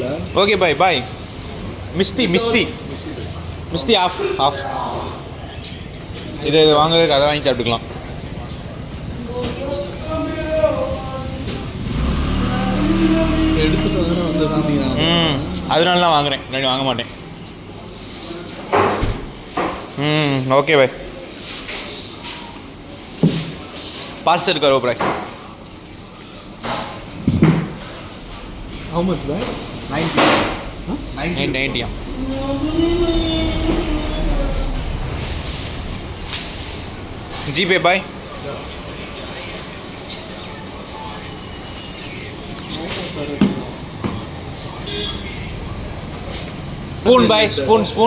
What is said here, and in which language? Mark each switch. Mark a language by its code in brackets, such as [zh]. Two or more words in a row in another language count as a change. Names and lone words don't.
[ta] ஓகே பாய் மிஸ்டி ஆஃப் இது வாங்குறதுக்கு அதை வாங்கி சாப்பிட்டுக்கலாம். எடுத்துட்டு வந்து காமிக்கிறாங்க. அதனால தான் வாங்குறேன், இல்லாட்டி வாங்க மாட்டேன். [hi] ओके भाई पार्सल करो भाई. [en] How much right? [hi] 90. Huh? 90. GPay भाई. Spoon भाई spoon.